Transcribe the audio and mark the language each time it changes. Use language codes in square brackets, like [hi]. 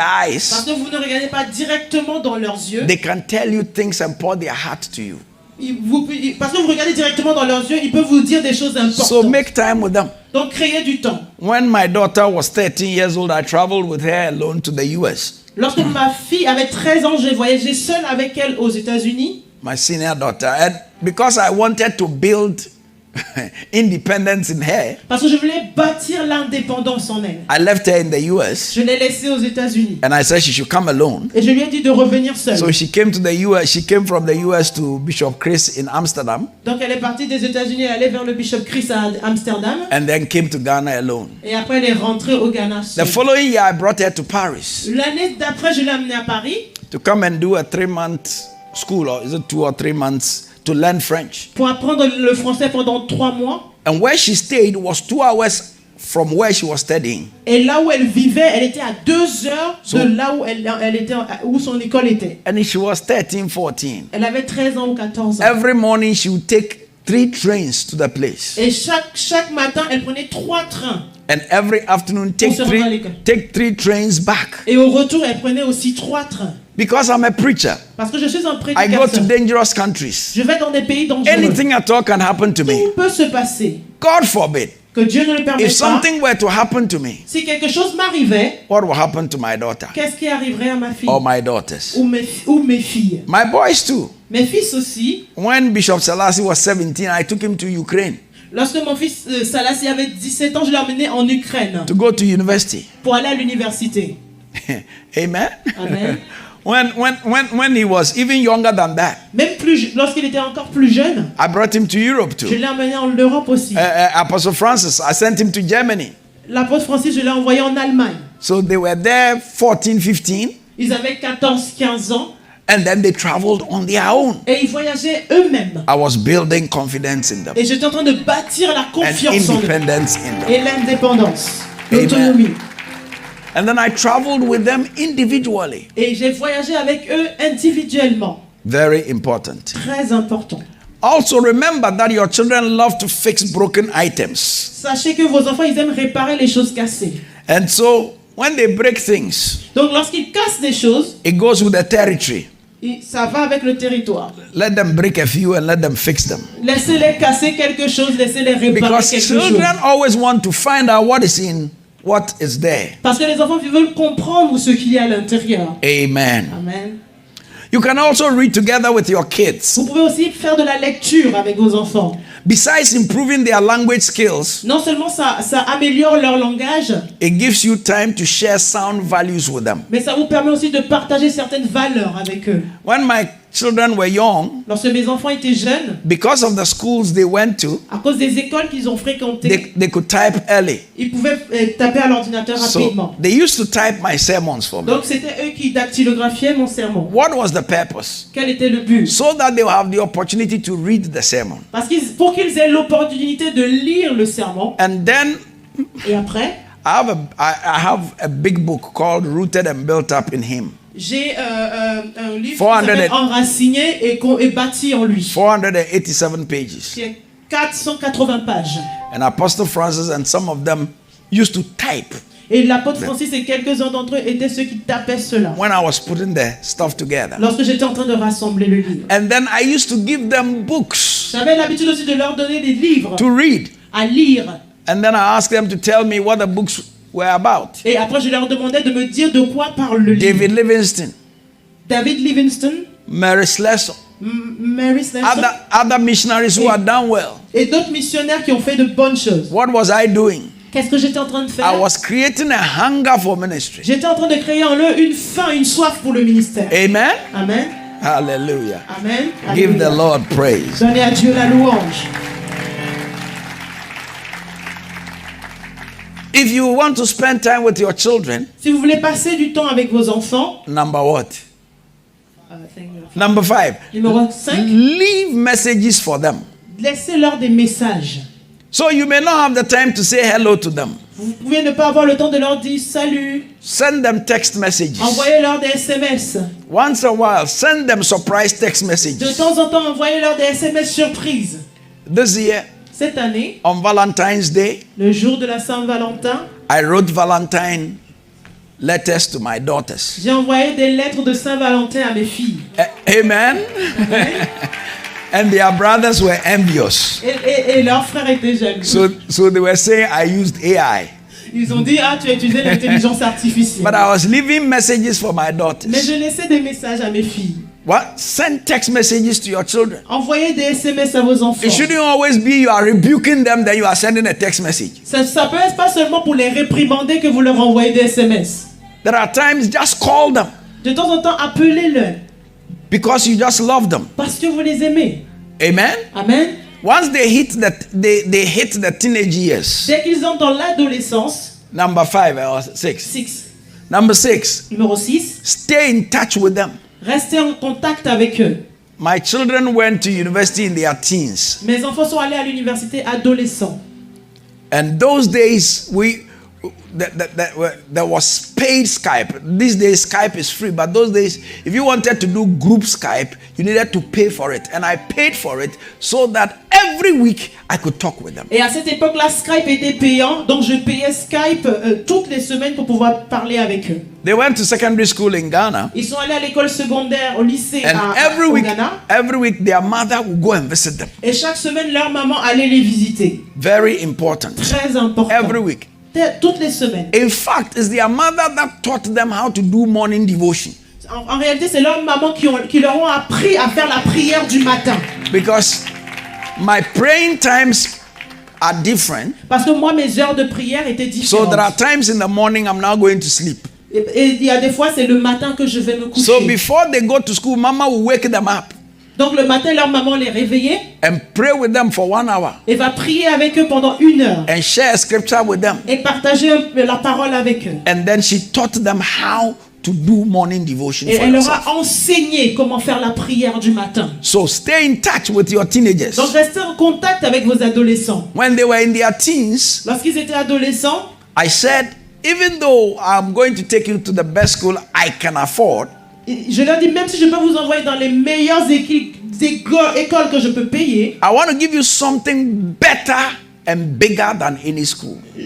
[fr] Parce que vous ne regardez pas directement dans leurs yeux. [en] they can tell you things and pour their heart to you. [fr] Parce que vous regardez directement dans leurs yeux, ils peuvent vous dire des choses importantes. [en] So make time with them. [fr] Donc créez du temps. [en] When my daughter was 13 years old, I traveled with her alone to the US. [fr] Lorsque ma fille avait 13 ans, j'ai voyagé seule avec elle aux États-Unis. [en] My senior daughter. And because I wanted to build independence in her, [fr] Parce que je voulais bâtir l'indépendance en elle. [en] I left her in the US [fr] Je l'ai laissée aux États-Unis. [en] and I said she should come alone. [fr] Et je lui ai dit de revenir seule. [en] So she came to the US. She came from the US to Bishop Chris in Amsterdam [fr] Donc elle est partie des États-Unis, elle est vers le Bishop Chris à Amsterdam. [en] and then came to Ghana alone. [fr] Et après elle est rentrée au Ghana. [en] The [fr] seule. [en] following year, I brought her to Paris [fr] L'année d'après, je l'ai amenée à Paris [en] to come and do a 3-month school, or is it 2 or 3 months, to learn French. [fr] pour apprendre le français pendant 3 mois. [en] And where she stayed was 2 hours from where she was studying. [fr] Et là où elle vivait, elle était à 2 heures de là où elle était, où son école était. [en] And she was 13, 14. [fr] Elle avait 13 ans ou 14 ans. [en] Every morning she would take 3 trains to the place. [fr] Et chaque matin, elle prenait 3 trains. [en] And every afternoon take [fr] se rend à l'école. [en] 3 trains back. [fr] Et au retour, elle prenait aussi 3 trains. [en] Because I'm a preacher, [fr] Parce que je suis un [en] I go to [fr] prédicateur. [en] dangerous countries. [fr] Je vais dans des pays dangereux. [en] Anything at all can happen to me. [fr] Tout peut se passer. [en] God forbid. [fr] Que Dieu ne le permette [en] If [fr] pas. [en] something were to happen to me, [fr] Si quelque chose m'arrivait, [en] what will happen to my daughter [fr] qu'est-ce qui arriverait à ma fille [en] or my daughters? [fr] ou mes filles? [en] My boys too. [fr] Mes fils aussi. [en] When Bishop Selassie was 17, I took him to Ukraine [fr] Lorsque mon fils Salassi avait 17 ans, je l'ai emmené en Ukraine [en] to go to university. [fr] pour aller à l'université. [en] Amen. [fr] Amen. [en] When he was even younger than that, [fr] Même lorsqu'il était encore plus jeune, [en] I brought him to Europe too. [fr] je l'ai emmené en Europe aussi. [en] Apostle Francis, I sent him to Germany. [fr] L'apôtre Francis, je l'ai envoyé en Allemagne. [en] So they were there 14, 15, [fr] Ils avaient 14, 15 ans [en] and then they traveled on their own. [fr] et ils voyageaient eux-mêmes. [en] I was building confidence in them [fr] Et j'étais en train de bâtir la [en] and [fr] confiance en eux [en] independence in them. [fr] et l'indépendance, [en] Amen. [fr] l'autonomie. [en] And then I traveled with them individually. [fr] Et j'ai voyagé avec eux individuellement. [en] Very important. [fr] Très important. [en] Also remember that your children love to fix broken items. [fr] Sachez que vos enfants, ils aiment réparer les choses cassées. [en] And so when they break things, [fr] Donc lorsqu'ils cassent des choses, [en] it goes with the territory. [fr] ça va avec le territoire. [en] Let them break a few and let them fix them. [fr] Laissez-les casser quelque chose, laissez-les réparer [en] Because [fr] quelque chose. [en] children always want to find out what is there. [fr] Parce que les enfants veulent comprendre ce qu'il y a à l'intérieur. [en] Amen. [fr] Amen. [en] You can also read together with your kids. [fr] Vous pouvez aussi faire de la lecture avec vos enfants. [en] Besides improving their language skills, [fr] Non seulement ça améliore leur langage, [en] it gives you time to share sound values with them. [fr] mais ça vous permet aussi de partager certaines valeurs avec eux. [en] When my children were young, [fr] Lorsque mes enfants étaient jeunes, [en] because of the schools they went to, [fr] à cause des écoles qu'ils ont fréquentées, [en] they could type early. [fr] ils pouvaient taper à l'ordinateur [en] So [fr] rapidement. [en] they used to type my sermons for me. [fr] Donc c'était eux qui dactylographiaient mon sermon. [en] What was the purpose? [fr] Quel était le but? [en] So that they will have the opportunity to read the sermon. [fr] Parce pour qu'ils aient l'opportunité de lire le sermon. [en] And then [fr] Et après, [en] I have a big book called Rooted and Built Up in Him. [fr] j'ai un livre qui [en] 400 [fr] s'appelle Enraciné et bâti en lui. [en] 487 pages. [fr] Qui a 480 pages. [en] And Apostle Francis and some of them used to type [fr] Et l'apôtre Francis et quelques-uns d'entre eux étaient ceux qui tapaient cela. [en] when I was putting the stuff together. [fr] Lorsque j'étais en train de rassembler le livre. [en] And then I used to give them books [fr] J'avais l'habitude aussi de leur donner des livres [en] to read. [fr] à lire. [en] And then I asked them to tell me what the books were about. [fr] Et après, je leur demandais de me dire de quoi parle le livre. [en] David Livingstone, [fr] David Livingstone, [en] Mary Slessor, [fr] Mary Slessor, [en] other missionaries who had done well. [fr] et d'autres missionnaires qui ont fait de bonnes choses. [en] What was I doing? [fr] Qu'est-ce que j'étais en train de [en] I [fr] faire? [en] was creating a hunger for ministry. [fr] J'étais en train de créer en eux une faim, une soif pour le ministère. [en] Amen. [fr] Amen. [en] Hallelujah. [fr] Amen. [en] Give the [fr] Alléluia. [en] Lord praise. [fr] Donnez à Dieu la louange. [en] If you want to spend time with your children, [fr] Si vous voulez passer du temps avec vos enfants, [en] number what? Number 5. [fr] numéro 5, [en] Leave messages for them. [fr] laissez-leur des messages. [en] So you may not have the time to say hello to them. [fr] Vous pouvez ne pas avoir le temps de leur dire salut. [en] Send them text messages. [fr] Envoyez-leur des SMS. [en] Once a while, send them surprise text [fr] De [en] messages. [fr] temps en temps, envoyez-leur des SMS surprises. [en] This year, [fr] Cette année, [en] on Valentine's Day, [fr] le jour de la Saint-Valentin, [en] I wrote Valentine letters to my daughters. [fr] j'ai envoyé des lettres de Saint-Valentin à mes filles. [en] Amen. And their brothers were envious. [fr] Et leurs frères étaient jaloux. [en] So they were saying I used AI. [fr] Ils ont dit, ah, tu as utilisé l'intelligence artificielle. [en] But I was leaving messages for my daughters. [fr] Mais je laissais des messages à mes filles. [en] What? Send text messages to your children. [fr] Envoyez des SMS à vos enfants. [en] It shouldn't always be you are rebuking them, then you are sending a text message. [fr] Ça peut être pas seulement pour les réprimander que vous leur envoyez des SMS. [en] There are times just call them [fr] De temps en temps, appelez-les [en] because you just love them. [fr] parce que vous les aimez. [en] Amen. [fr] Amen. [en] Once they hit the teenage years, [fr] Dès qu'ils entrent dans l'adolescence, [en] number 5 or 6. [fr] 6. [en] Number 6, [fr] Numéro 6, [en] stay in touch with them. [fr] restez en contact avec eux. [en] My children went to university in their teens. [fr] Mes enfants sont allés à l'université adolescents. [en] And those days, there was paid Skype. These days, Skype is free. But those days, if you wanted to do group Skype, you needed to pay for it. And I paid for it so that every week I could talk with them. [fr] Et à cette époque-là, Skype était payant. Donc je payais Skype toutes les semaines pour pouvoir parler avec eux. [en] They went to secondary school in Ghana. [fr] Ils sont allés à l'école secondaire, au lycée [en] And [fr] au Ghana. [en] every week, their mother would go and visit them. [fr] Et chaque semaine, leur maman allait les visiter. [en] Very important. [fr] Très important. [en] Every week. [fr] Toutes les semaines. [en] In fact, it's their mother that taught them how to do morning devotion. [fr] En réalité, c'est leur maman qui leur ont appris à faire la prière du matin. [en] Because my praying times are different. [fr] Parce que moi, mes heures de prière étaient [en] So [fr] différentes. [en] there are times in the morning I'm now going to sleep. [fr] Et il y a des fois, c'est le matin que je vais me coucher. [en] So before they go to school, Mama will wake them up [fr] Donc le matin, leur maman les réveillait [en] and pray with them for 1 hour [fr] et va prier avec eux pendant 1 heure [en] and share a scripture with them. [fr] et partager la parole avec eux. [en] And then she taught them how to do morning devotion [fr] Et [en] for [fr] elle leur [en] themselves. [fr] a enseigné comment faire la prière du matin. [en] So stay in touch with your teenagers. [fr] Donc restez en contact avec vos adolescents. [en] When they were in their teens, [fr] Lorsqu'ils étaient adolescents, [en] I said, even though I'm going to take you to the best school I can afford, [fr] je leur dis, même si je peux vous envoyer dans les meilleures écoles que je peux payer, [en] I want to give you something better and bigger than any school.